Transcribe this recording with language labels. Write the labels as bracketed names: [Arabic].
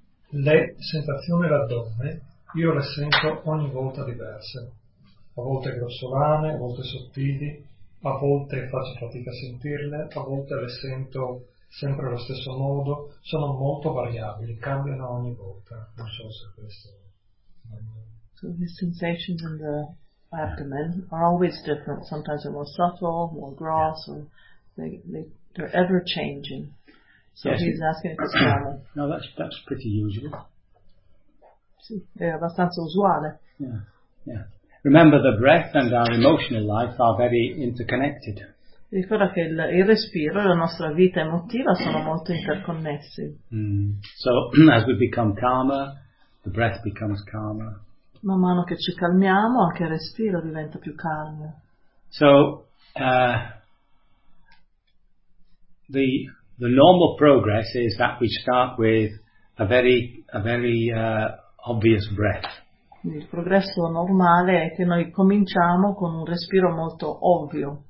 [Italian] Le sensazioni all'addome io le sento ogni volta diverse, a volte grossolane, a volte sottili, a volte faccio fatica a sentirle, a volte le sento sempre allo stesso modo, sono molto variabili, cambiano ogni volta. Non so se questo. [English] So his sensations in the abdomen are always different. Sometimes they're more subtle, more gross, or they're ever changing. So yes, he's asking if it's normal. No, that's pretty usual. [Italian] Sì, è abbastanza usuale. [English] Yeah, yeah. Remember, the breath and our emotional life are very interconnected. [Italian] Ricorda che il respiro e la nostra vita emotiva sono molto interconnessi. [English] So as we become calmer, the breath becomes calmer. [Italian] Man mano che ci calmiamo, anche il respiro diventa più calmo. [English] So the normal progress is that we start with a very obvious breath. [Italian] Il progresso normale è che noi cominciamo con un respiro molto ovvio.